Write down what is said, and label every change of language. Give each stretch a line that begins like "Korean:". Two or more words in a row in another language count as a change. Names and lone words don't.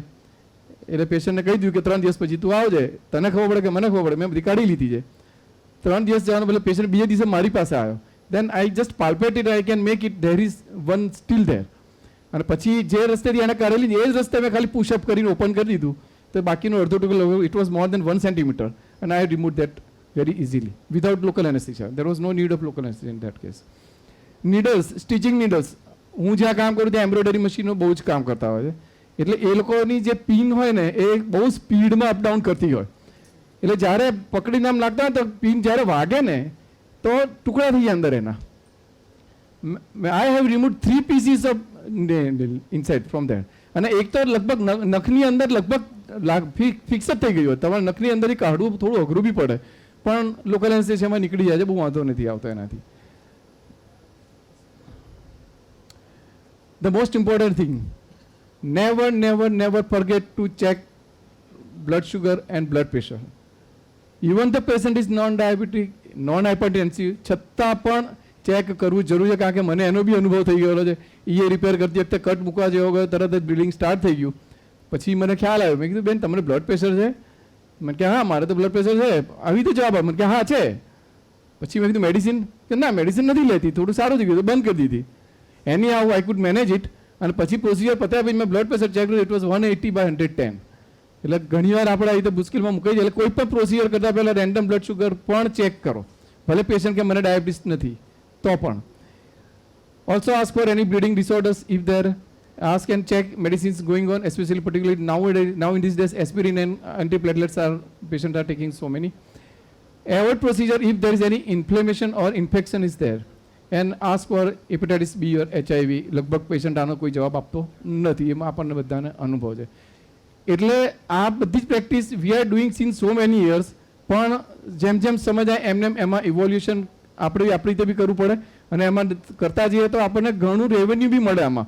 Gujarati: એટલે પેશન્ટને કહી દીધું કે 3 દિવસ પછી તું આવજે, તને ખબર પડે કે મને ખબર પડે, મેં બધી કાઢી લીધી છે. 3 દિવસ જવાનું બદલે પેશન્ટ બીજા દિવસે મારી પાસે આવ્યો.
English: then I just palpate it, I can make it there is one still there.
Gujarati: અને પછી જે રસ્તેથી એને કાઢેલી એ જ રસ્તે મેં ખાલી પુશઅપ કરીને ઓપન કરી દીધું તો બાકીનો અડધો ટુકડો
English: it was more than 1 centimeter and I removed that very easily without local anesthesia. There was no need of local anesthesia in that case. Needles, stitching needles.
Gujarati: હું જ્યાં કામ કરું ત્યાં એમ્બ્રોઇડરી મશીનો બહુ જ કામ કરતા હોય છે, એટલે એ લોકોની જે પિન હોય ને એ બહુ સ્પીડમાં અપડાઉન કરતી હોય, એટલે જ્યારે પકડીને આમ લાગતા હોય તો પિન જ્યારે વાગે ને તો ટુકડા થઈ જાય અંદર એના.
English: I have remove 3 pieces of inside from that.
Gujarati: અને એક તો લગભગ નખની અંદર લગભગ ફિક્સ જ થઈ ગયું હોય, તમારે નખની અંદર કાઢવું થોડું અઘરું બી પડે, પણ લોકલ એનેસ્થેસિયામાં નીકળી જાય છે, બહુ વાંધો નથી આવતો એનાથી.
English: The most important thing, never forget to check blood sugar and blood pressure. Even the patient is non-diabetic, non-hypertensive,
Gujarati: છતાં પણ ચેક કરવું જરૂરી છે, કારણ કે મને એનો બી અનુભવ થઈ ગયેલો છે. એ રિપેર કરતી વખતે કટ મૂકવા જેવો ગયો, તરત જ
English: bleeding start
Gujarati: થઈ ગયું. પછી મને ખ્યાલ આવ્યો, મેં કીધું બેન તમને
English: blood pressure
Gujarati: છે? મને કે હા મારે તો
English: blood pressure
Gujarati: છે. આવી તો જવાબ મને કે હા છે. પછી મેં કીધું મેડિસિન? કે ના મેડિસિન નથી લેતી, થોડું સારું થઈ ગયું તો બંધ કરી દીધી.
English: anyhow I could manage it.
Gujarati: અને પછી પ્રોસિજર પત્યા પછી મેં
English: blood pressure
Gujarati: ચેક કર્યું,
English: it was 180/110.
Gujarati: એટલે ઘણીવાર આપણે આવી રીતે મુશ્કેલમાં મુકાઈ જાય. એટલે કોઈ પણ પ્રોસિજર કરતાં પહેલાં
English: random blood sugar
Gujarati: પણ ચેક કરો, ભલે પેશન્ટ કે મને ડાયાબિટીસ નથી તો પણ.
English: also ask for any bleeding disorders if there. ask and check medicines going on, especially particularly now in these days aspirin and antiplatelets are patients are taking so many. Avoid procedure if there is any inflammation or infection is there, and ask for hepatitis B or HIV.
Gujarati: લગભગ પેશન્ટ આનો કોઈ જવાબ આપતો નથી, એમાં આપણને બધાને અનુભવ છે. એટલે આ બધી જ પ્રેક્ટિસ
English: we are doing since so many years,
Gujarati: પણ જેમ જેમ સમજ આવે એમને એમાં ઇવોલ્યુશન આપણી રીતે બી કરવું પડે, અને એમાં કરતા જઈએ તો આપણને ઘણું રેવન્યુ બી મળે આમાં.